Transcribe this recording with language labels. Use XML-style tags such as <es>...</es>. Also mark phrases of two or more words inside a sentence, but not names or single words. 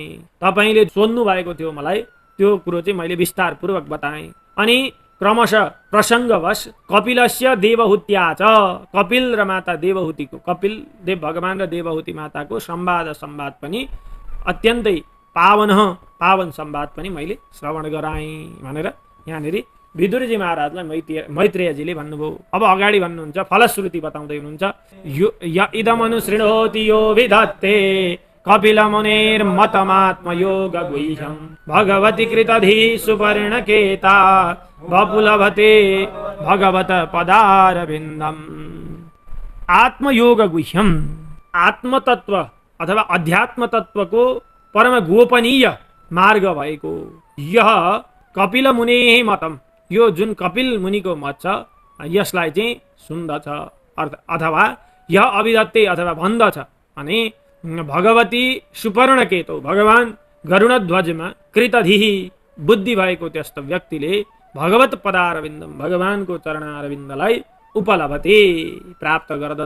<ne>तपाईले सोध्नु भएको थियो मलाई, त्यो कुरो चाहिँ मैले विस्तार पूर्वक बताएँ। अनि क्रमशः प्रसङ्गवश</ne> <sa>कपिलस्य देवहूत्या च,</sa> <ne>कपिल र माता देवहूतिको, कपिल देव भगवान र देवहूति माताको संवाद पनि अत्यन्तै पावन संवाद पनि मैले श्रवण गराएँ भनेर यहाँनिर विदुरजी महाराजलाई मैत्रेयजीले भन्नुभयो। अब अगाडि भन्नुहुन्छ, फलश्रुति बताउँदै हुनुहुन्छ।</ne> <sa>इदमनुशृणोति यो विधत्ते कपिल मुनेर्मतमात्मयोग गुह्यं भगवती कृतधी सुपर्णकेता वपुलभते भगवत पदारविन्दम। आत्मयोग गुह्यम,</sa> <ne>आत्मतत्व अथवा अध्यात्म तत्वको परम गोपनीय मार्ग भएको</ne> <sa>यह कपिल मुने मतम,</sa> <ne>यो जुन कपिल मुनिको मत छ यसलाई चाहिँ सुन्दछ अथवा</ne> <sa>यह अभिधत्ते</sa> <ne>अथवा भन्दछ। अनि</ne> <sa>भगवती सुपर्णकेतो,</sa> <ne>भगवान गरुडध्वजमा कृतधिही बुद्धि भएको त्यस्तो व्यक्तिले</ne> <sa>भगवत पदारविन्दम,</sa> <ne>भगवानको चरणारविन्दलाई उपलभते प्राप्त गर्दछ।</ne>